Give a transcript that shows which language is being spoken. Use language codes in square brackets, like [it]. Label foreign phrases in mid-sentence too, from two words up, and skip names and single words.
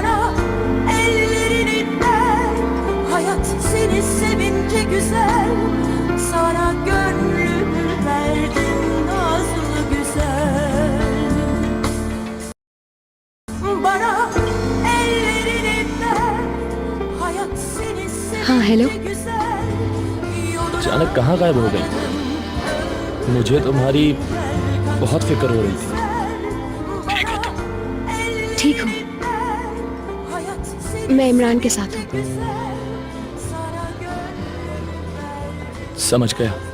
[tr] Bana ellerini sevince güzel. Sana gönlümü verdim nazlı güzel. Bana ellerini ver. Hayat seni [hi] हाँ, हेलो। [tr] sevince güzel. [hi] अचानक कहाँ गायब हो गई? मुझे तुम्हारी बहुत फिक्र हो रही थी। ठीक हूँ। मैं इमरान के साथ हूँ। समझ गया।